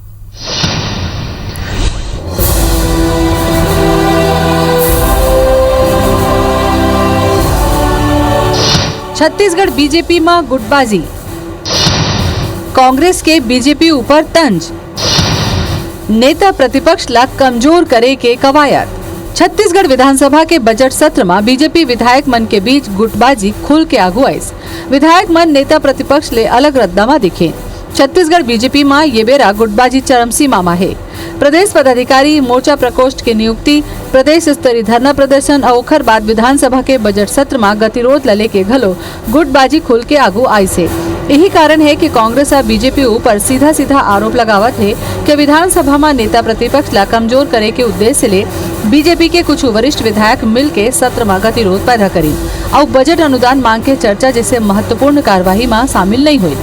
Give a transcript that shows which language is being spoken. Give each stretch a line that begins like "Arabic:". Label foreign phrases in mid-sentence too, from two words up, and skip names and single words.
Chhattisgarhi: छत्तीसगढ़ बीजेपी में गुटबाजी, कांग्रेस के बीजेपी ऊपर तंज, नेता प्रतिपक्ष ला कमजोर करे के कवायद। छत्तीसगढ़ विधानसभा के बजट सत्र में बीजेपी विधायक मन के बीच गुटबाजी खुल के आगुआइस। विधायक मन नेता प्रतिपक्ष ले अलग रद्दा में दिखे। छत्तीसगढ़ बीजेपी में ये बेरा गुटबाजी चरम सीमा में है। प्रदेश पदाधिकारी मोर्चा प्रकोष्ठ की नियुक्ति, प्रदेश स्तरीय धरना प्रदर्शन और ओखर बाद विधानसभा के बजट सत्र में गतिरोध लले के घलो गुटबाजी खुल के आगू आई से। यही कारण है कि कांग्रेस और बीजेपी ऊपर सीधा सीधा आरोप लगावत है कि विधानसभा में नेता प्रतिपक्ष ला कमजोर करे के उद्देश्य ले बीजेपी के कुछ वरिष्ठ विधायक मिल के सत्र में गतिरोध पैदा करी और बजट अनुदान मांग के चर्चा जैसे महत्वपूर्ण कार्यवाही में शामिल नहीं हुई।